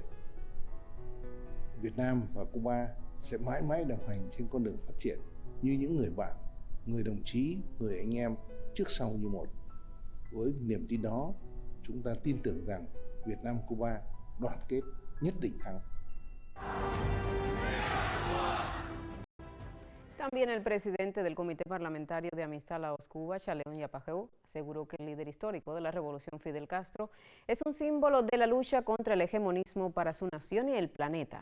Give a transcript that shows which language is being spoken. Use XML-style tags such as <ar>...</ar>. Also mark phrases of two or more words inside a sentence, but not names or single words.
<vi>Việt Nam và Cuba sẽ mãi mãi đồng hành trên con đường phát triển như những người bạn, người đồng chí, người anh em trước sau như một. Với niềm tin đó, chúng ta tin tưởng rằng Việt Nam-Cuba đoàn kết nhất định thắng.</vi> <es>También el presidente del Comité Parlamentario de Amistad Laos-Cuba, Chaleón Yapajeu, aseguró que el líder histórico de la revolución Fidel Castro es un símbolo de la lucha contra el hegemonismo para su nación y el planeta.</es>